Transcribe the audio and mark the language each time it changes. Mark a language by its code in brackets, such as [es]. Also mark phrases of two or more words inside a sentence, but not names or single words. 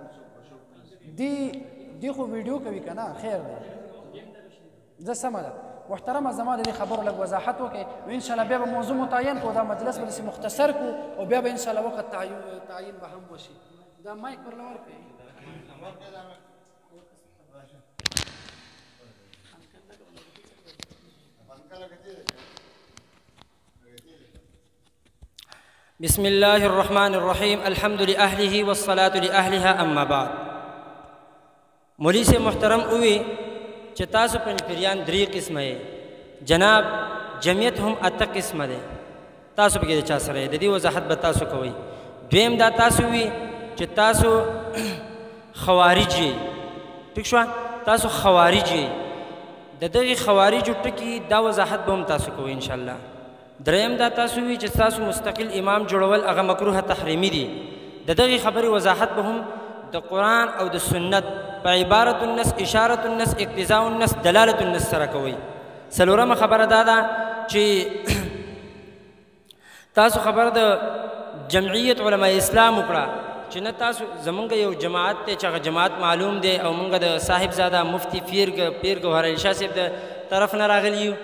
[ps] دې خو ویډیو کوي که نه خیر دی. زه سمه ده محترمه زما د دې خبرو لږ وضاحت وکړئ، نو انشاءالله بیا به موضوع متعین کړو، دا مجلس به داسې مختصر کړو او بیا به انشاءالله وخت تعیین به هم وشي. دا مایک ورله ورکړئ. [ar] بسم الله الرحمن الرحیم. الحمد لأهله والصلاة لأهلها اما بعد. [ps] مولوی سے محترم اوی چې تاسو پنځپیریان درې قسمه یې، جناب جمعیت هم اته قسمه دی. تاسو پکې د چا سره یې، د دې وضاحت به تاسو کوئ. دویم دا تاسو وي چې تاسو خوارج یې. ټیک شوه، تاسو خوارج یې. د دغې خوارجو ټکي دا وضاحت به هم تاسو کوئ انشاءالله. دریم دا تاسو وي چې تاسو مستقل امام جوړول هغه مکروه تحریمي دي. د دغې خبرې وضاحت به هم د قرآن او د سنت په [ar] عبارت النص، اشارت النص، اقتضاء النص، دلالت النص [ps] سره کوئ. څلورمه خبره دا ده چې تاسو خبره د جمعیت علماء اسلام وکړه چې نه تاسو زمونږ یو جماعت دی چې هغه جماعت معلوم دی او مونږ د صاحبزاده مفتی پیر ګوهر علي شاه صاحب د طرف نه راغلي یو.